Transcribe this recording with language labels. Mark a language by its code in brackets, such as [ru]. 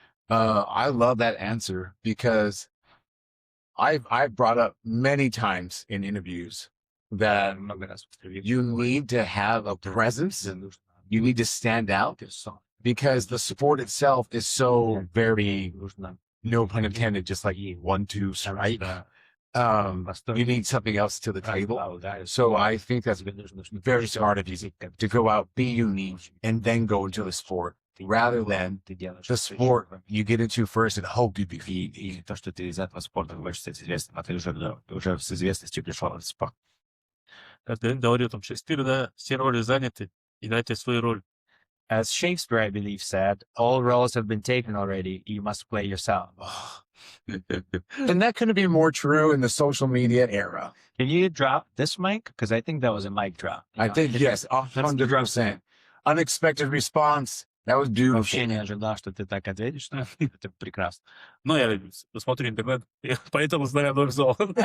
[en] I love that answer because I've brought up many times in interviews that you need to have a presence and you need to stand out because the sport itself is so very, no pun intended, just like 1, 2, strike. You need something else to the table. So I think that's very smart of you to go out, be unique, and then go into the sport rather than the sport you get into first and hope you be. [ru] И то, что ты из этого спорта хочешь стать известным, а ты уже с известностью пришел в спорт. Как говорил там Шекспир, да, все роли заняты, играйте свою роль. [en] As Shakespeare, I believe, said, all roles have been taken already. You must play yourself. And that couldn't be more true in the social media era. Can you drop this mic? Because I think that was a mic drop. I think, yes, 100%. Unexpected response. That was beautiful. [ru] Вообще не ожидал, что ты так ответишь. Это прекрасно. Но я смотрю интернет, поэтому знаю дорзол.